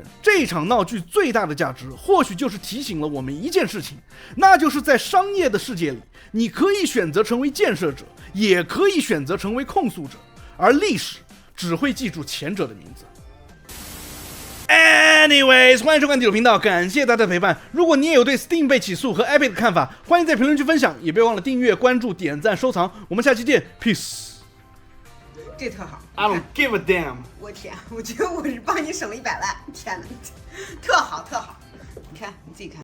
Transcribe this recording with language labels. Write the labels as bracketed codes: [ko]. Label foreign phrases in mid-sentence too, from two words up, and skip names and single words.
[zh] 這場鬧劇最大的價值，或許就是提醒了我們一件事情，那就是在商業的世界裡，你可以選擇成為建設者，也可以選擇成為控訴者，而歷史只會記住前者的名字。Anyways， 歡迎收看地圖頻道，感謝大家的陪伴。如果你也有對 Steam 被起訴和 Epic 的看法，歡迎在評論區分享，也別忘了訂閱、關注、點讚、收藏。我們下期見 ，Peace。這特好 [en] I don't give a damn。 [zh] 我天，我覺得我是幫你省了100萬，天哪，特好特好。你看，你自己看。